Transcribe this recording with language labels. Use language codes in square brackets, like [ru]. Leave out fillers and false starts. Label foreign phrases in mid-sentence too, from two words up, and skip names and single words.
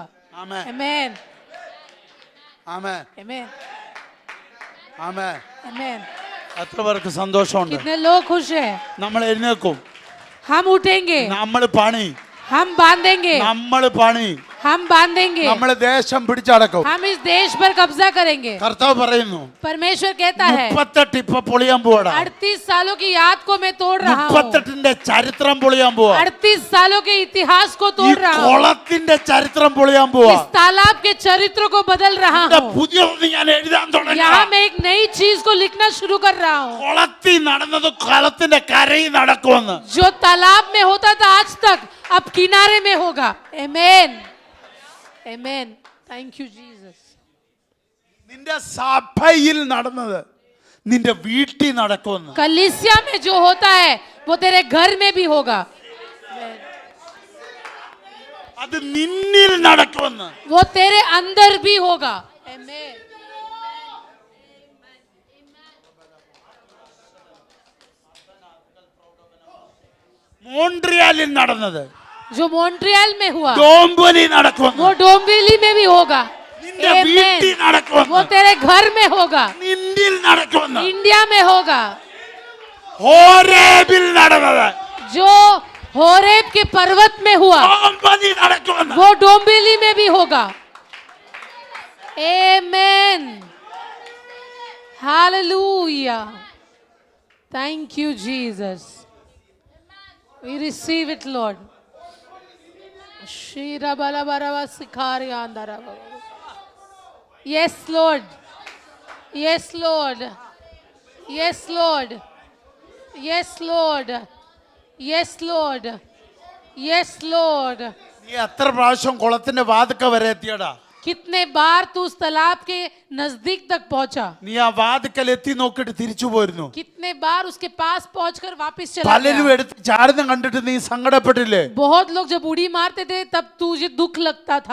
[ml] ആമേൻ, [hi] आमेन [ml] ആമേൻ, [hi] आमेन [ml] ആമേൻ. [hi] आमेन [ml] എത്ര പേർക്ക് സന്തോഷമുണ്ട്? [hi] कितने लोग खुश हैं [ml] നമ്മൾ എഴുന്നേക്കും, [hi] हम उठेंगे [ml] നമ്മൾ പണി, [hi] हम बांधेंगे [ml] നമ്മൾ പണി, [hi] हम बांधेंगे [ml] നമ്മൾ ദേശം പിടിച്ചടക്കും. [hi] हम इस देश पर कब्जा करेंगे [ml] കർത്താവ് പറയുന്നു [hi] परमेश्वर कहता है [ml] 38 ഇപ്പൊ പൊളിയാൻ പോവാടാ. [hi] 38 सालों की याद को मैं तोड़ रहा हूँ [ml] 38ന്റെ ചരിത്രം പൊളിയാൻ പോവാ. [hi] 38 सालों के इतिहास को [ml] ഈ [hi] तोड़ रहा हूँ [ml] കുളത്തിന്റെ ചരിത്രം പൊളിയാൻ പോവാ. [hi] इस तालाब के चरित्र को बदल रहा [ml] ഇവിടെ [hi] हूँ [ml] പുതിയൊന്ന് ഞാൻ എഴുതാൻ തുടങ്ങി. [hi] यहाँ मैं एक नई चीज को लिखना शुरू कर रहा हूँ [ml] കുളത്തിൽ നടന്നത് കളത്തിന്റെ കരയിൽ നടക്കുമെന്ന്. [hi] जो तालाब में होता था आज तक अब किनारे में होगा आमेन आमेन [en] Thank you Jesus [ml] നിന്റെ സഭയിൽ നടന്നത് നിന്റെ വീട്ടിൽ നടക്കുമെന്ന്. [hi] कलीसिया में जो होता है वो तेरे घर में भी होगा [ml] അത് നിന്നിൽ നടക്കുമെന്ന്. [hi] वो तेरे अंदर भी होगा आमेन [ml] മോൺട്രിയാലിൽ നടന്നത് [hi] जो मॉन्ट्रियल में हुआ [ml] ഡോംബോലി നടക്കുമെന്ന്. [hi] वो डोंबिवली में भी होगा [ml] നിന്റെ വീട്ടിൽ [hi] आमेन [ml] നടക്കുമെന്ന്. [hi] वो तेरे घर में होगा [ml] നിന്നിൽ നടക്കുമെന്ന്. [hi] इंडिया में होगा [ml] ഹോരേബിൽ നടന്നത് [hi] जो होरेब के पर्वत में हुआ [ml] ഡോംബോലി നടക്കുമെന്ന്. [hi] वो डोंबिवली में भी होगा आमेन हालेलुया [en] Thank you Jesus we receive it Lord शीरा बला बरवा सिखारिया [hi] अंदर [en] yes Lord yes Lord yes Lord yes Lord yes Lord yes Lord [ml] നീ എത്ര പ്രാവശ്യം കുളത്തിന്റെ വാതുക്ക വരെ എത്തിയടാ? [hi] कितने बार तू उस तालाब के नजदीक तक पहुंचा [ml] നീ ആ വാതുക്കൽ എത്തി നോക്കിട്ട് തിരിച്ചു പോയിരുന്നു. [hi] कितने बार उसके पास पहुंचकर वापस चला [ml] പലരും [hi] गया [ml] എടുത്ത് ചാടുന്ന കണ്ടിട്ട് നീ സങ്കടപ്പെട്ടില്ലേ? [hi] बहुत लोग जब उड़ी मारते थे तब तुझे दुख लगता था